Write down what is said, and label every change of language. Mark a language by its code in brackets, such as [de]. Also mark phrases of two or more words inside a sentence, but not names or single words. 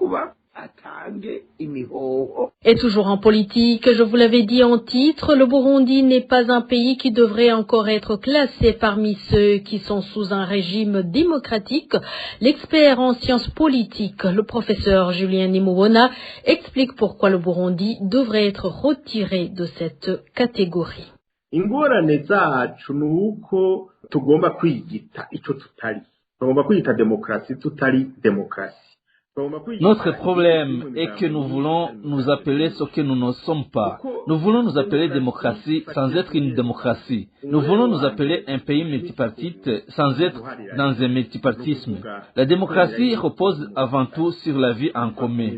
[fr] Et toujours en politique, je vous l'avais dit en titre, le Burundi n'est pas un pays qui devrait encore être classé parmi ceux qui sont sous un régime démocratique. L'expert en sciences politiques, le professeur Julien Nimubona, explique pourquoi le Burundi devrait être retiré de cette catégorie. [rn] Ingorane zacu nuko tugomba kwigita ico tutari. Tugomba kwigita demokrasi tutari demokrasi. [fr] Notre problème est que nous voulons nous appeler ce que nous ne sommes pas. Nous voulons nous appeler démocratie sans être une démocratie. Nous voulons nous appeler un pays multipartite sans être dans un multipartisme. La démocratie repose avant tout sur la vie en commun.